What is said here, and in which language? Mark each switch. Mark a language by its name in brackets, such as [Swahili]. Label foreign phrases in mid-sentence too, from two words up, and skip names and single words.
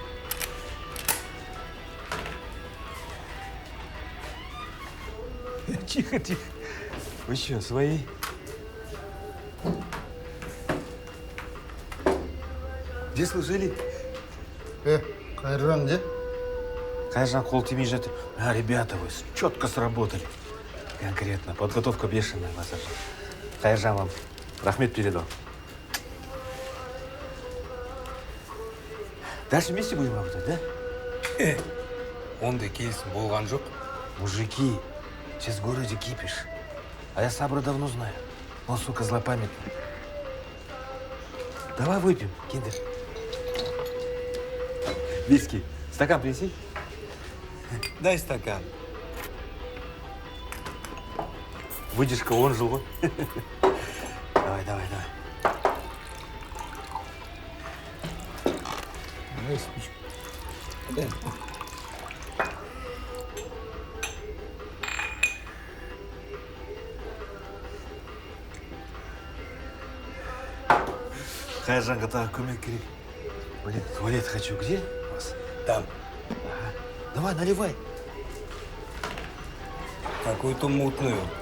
[Russian] тихо, тихо. Вы что, свои? Где служили? Хайжан, где? [Kazakh] Кайжан қол тимей жатыр. [Russian] А, ребята, вы четко сработали. Конкретно. Подготовка бешеная, Базар. Кайжан вам рахмет передал. Дальше вместе будем работать, да? [Kazakh] Ондай келісім болған жоқ. [Russian] Мужики, сейчас в городе кипиш. А я Сабра давно знаю. Он, сука, злопамятный. Давай выпьем, киндер. Виски. Стакан принеси. Дай стакан. Выдержка, он жил. Давай, давай, давай. Дай спичку. Дай. [Kazakh] Кайжанға тағы көмек керек. [Russian] Туалет хочу. Где у вас? Там. Ага. Давай, наливай. Какую-то мутную.